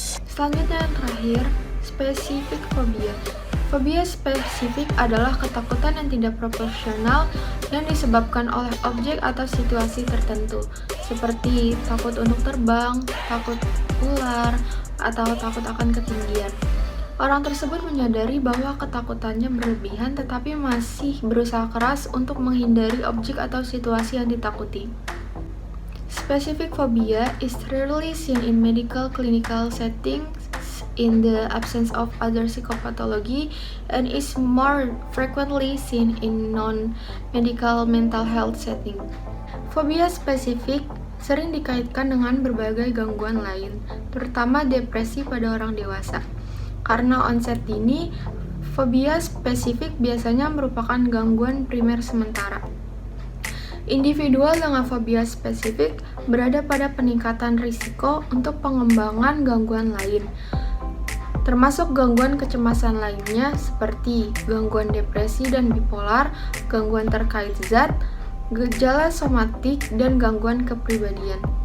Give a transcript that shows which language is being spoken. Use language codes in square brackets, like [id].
[id] Selanjutnya yang terakhir, spesifik fobia. Fobia spesifik adalah ketakutan yang tidak proporsional yang disebabkan oleh objek atau situasi tertentu, seperti takut untuk terbang, takut ular, atau takut akan ketinggian. Orang tersebut menyadari bahwa ketakutannya berlebihan tetapi masih berusaha keras untuk menghindari objek atau situasi yang ditakuti. [en] Specific phobia is rarely seen in medical clinical settings in the absence of other psychopathology and is more frequently seen in non-medical mental health setting. [id] Fobia spesifik sering dikaitkan dengan berbagai gangguan lain, terutama depresi pada orang dewasa. Karena onset dini, fobia spesifik biasanya merupakan gangguan primer sementara. Individual dengan fobia spesifik berada pada peningkatan risiko untuk pengembangan gangguan lain, termasuk gangguan kecemasan lainnya seperti gangguan depresi dan bipolar, gangguan terkait zat, gejala somatik, dan gangguan kepribadian.